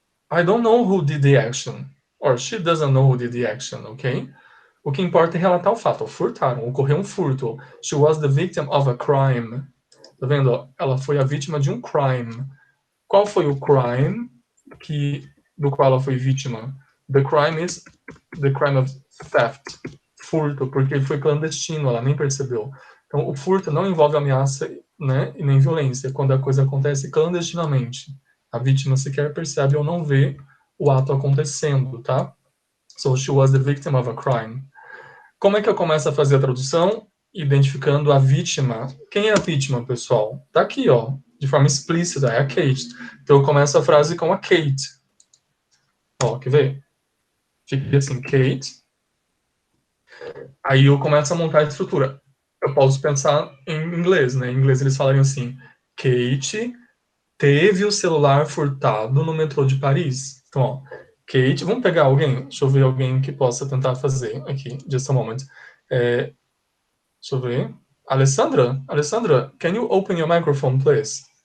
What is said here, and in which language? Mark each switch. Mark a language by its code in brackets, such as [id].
[en] I don't know who did the action. Or she doesn't know who did the action, ok? [pt] O que importa é relatar o fato. Furtaram, ocorreu um furto. [en] She was the victim of a crime. [pt] Tá vendo? Ela foi a vítima de um crime. Qual foi o crime do qual ela foi vítima? [en] The crime is the crime of theft. [pt] Furto, porque ele foi clandestino, ela nem percebeu. Então, o furto não envolve ameaça, né, e nem violência, quando a coisa acontece clandestinamente. A vítima sequer percebe ou não vê o ato acontecendo, tá? [en] So she was the victim of a crime. [pt] Como é que eu começo a fazer a tradução? Identificando a vítima. Quem é a vítima, pessoal? Tá aqui, ó, de forma explícita, é a Kate. Então eu começo a frase com a Kate. Ó, quer ver? Fica assim, Kate. Aí eu começo a montar a estrutura. Eu posso pensar em inglês, né? Em inglês eles falariam assim: Kate teve o celular furtado no metrô de Paris. Então, ó, Kate, vamos pegar alguém? Deixa eu ver alguém que possa tentar fazer aqui, [en] just a moment. [pt] Deixa eu ver. [en] Alessandra, can you open your microphone, please?